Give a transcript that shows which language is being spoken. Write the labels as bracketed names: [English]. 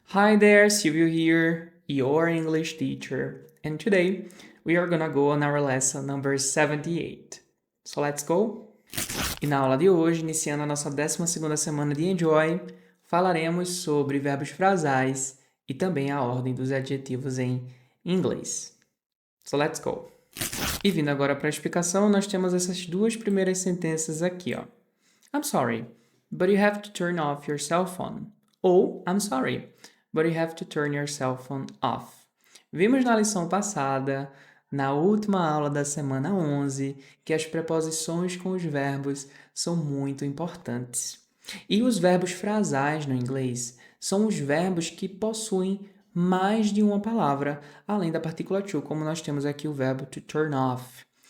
[English] Hi there, Silvio here, your English teacher, and today we are gonna go on our lesson number 78. So let's go? [Portuguese] E na aula de hoje, iniciando a nossa 12ª semana de Enjoy, falaremos sobre verbos frasais e também a ordem dos adjetivos em inglês. [English] So let's go! [Portuguese] E vindo agora para a explicação, nós temos essas duas primeiras sentenças aqui, ó. [English] I'm sorry, but you have to turn off your cell phone. Ou I'm sorry, but you have to turn your cell phone off. [Portuguese] Vimos na lição passada, na última aula da semana 11, que as preposições com os verbos são muito importantes. E os verbos frasais no inglês são os verbos que possuem mais de uma palavra, além da partícula to, como nós temos aqui o verbo to turn off.